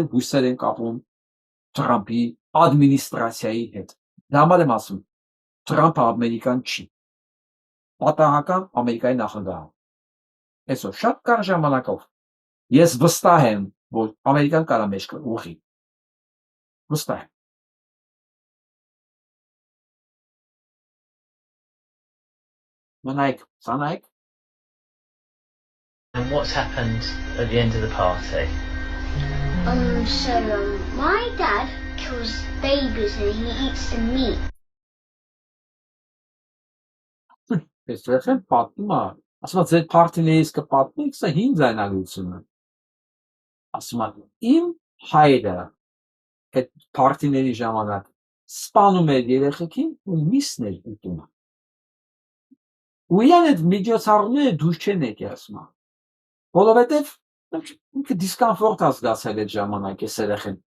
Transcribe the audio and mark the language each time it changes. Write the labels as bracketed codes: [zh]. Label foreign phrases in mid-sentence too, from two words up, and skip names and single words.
[hy] հույսեր են կապում Թրամփի ադմինիստրացիայի հետ։ Դա համար եմ ասում, Թրամփը ամերիկան չի, պատահական Ամերիկայի նախագահը։ Այսօր շատ կարճ ժամանակով ես վստահ եմ, որ Ամերիկան կարա մեջ ուղղի։ Վստահ եմ։ Սանայք։ [en] And what's happened at the end of the party? My dad kills babies and he eats the meat. [hy] Այս երեխան պատմում է, ասում է ձեր պարտիներից կպատմեք, սա հին ձայնագրություն է։ Ասում է իմ հայրը այդ պարտիների ժամանակ սպանում էր երեխեքին ու միսն էր ուտում։ Ու իրան այդ միջոցառումները դուրս չեն եկել, ասում է։ Որովհետև ինքը դիսկոմֆորտ է զգացել այդ ժամանակ այս երեխեն։